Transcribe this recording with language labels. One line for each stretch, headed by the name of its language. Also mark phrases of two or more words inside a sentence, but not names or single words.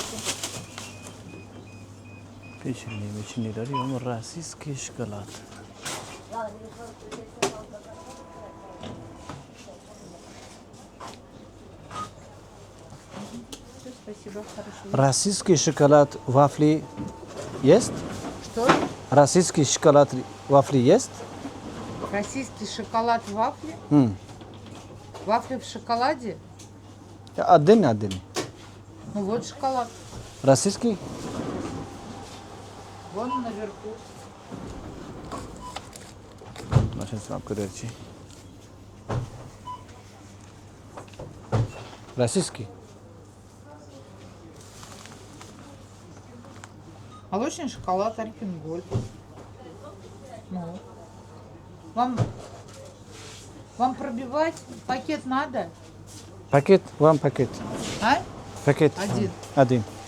Uzbek: Pechenniylari yo'qmi?
Russian: Российский шоколад. Спасибо, хорошо. Российский шоколад вафли есть? Что? Российский шоколад вафли есть? Российский шоколад в вафле? Вафли в шоколаде? Один. Ну вот шоколад. Rossiyskiy? Вон наверху.
Uzbek: Машин sinab ko'raylik.
Russian: Rossiyskiy. Молочный шоколад Альпенгольд. Ну. Вам пробивать пакет надо?
English: Paket, one paket.
Russian: А? Paket. Один.